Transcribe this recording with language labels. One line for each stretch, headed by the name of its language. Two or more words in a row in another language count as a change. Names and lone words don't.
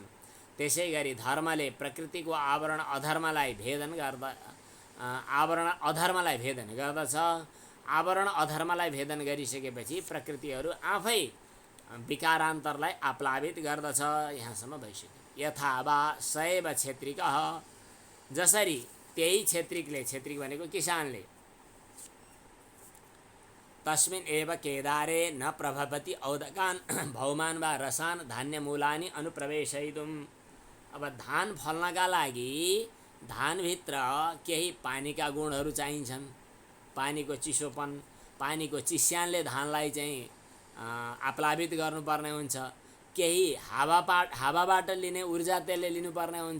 Nepali: त्यसै गरी धर्मले प्रकृतिको आवरण अधर्मलाई भेदन गर्दछ। आवरण अधर्मलाई भेदन गरिसकेपछि प्रकृतिहरू आफै विकारान्तरलाई आप्लावित गर्दछ। यहाँसम्म भइसक्यो।
Sanskrit: यथा वा सैव क्षेत्रिकः,
Nepali: जसरी त्यही क्षेत्रिकले, क्षेत्रिक भनेको किसानले,
Sanskrit: तस्मिन् एव केदारे न प्रभवति औदकान् भौमान वा रसान् धान्यमूलानि अनुप्रवेशयितुम्।
Nepali: अब धान फल्नका लागि धानभित्र केही पानीका गुणहरू चाहिन्छन्। पानीको चिसोपन, पानीको चिस्यानले धानलाई चाहिँ आप्लावित गर्नुपर्ने हुन्छ। केही हावाबाट लिने ऊर्जा त्यसले लिनुपर्ने हुन्छ।